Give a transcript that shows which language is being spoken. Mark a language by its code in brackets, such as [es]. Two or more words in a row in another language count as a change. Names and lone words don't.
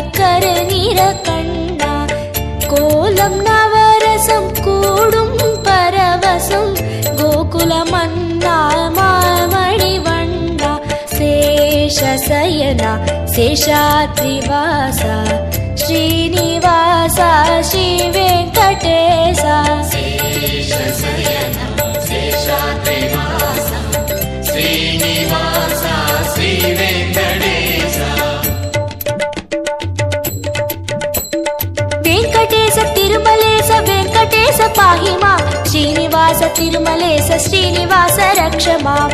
[ta] கருநிற கண்ணா கோலம் நவரசம் கூடும் பரவசம் கோகுல மன்னா மாமணி வண்ணா சேஷசயனா சேஷாத்ரிவாசா ஸ்ரீனிவாசா ஸ்ரீ வெங்கடேசா [sa] శేషశయన శేషాద్రివాస శ్రీనివాస శ్రీ వెంకటేశ వెంకటేశ తిరుమలేశ వెంకటేశ పాహి మాం శ్రీనివాస తిరుమలేశ శ్రీనివాస రక్ష మాం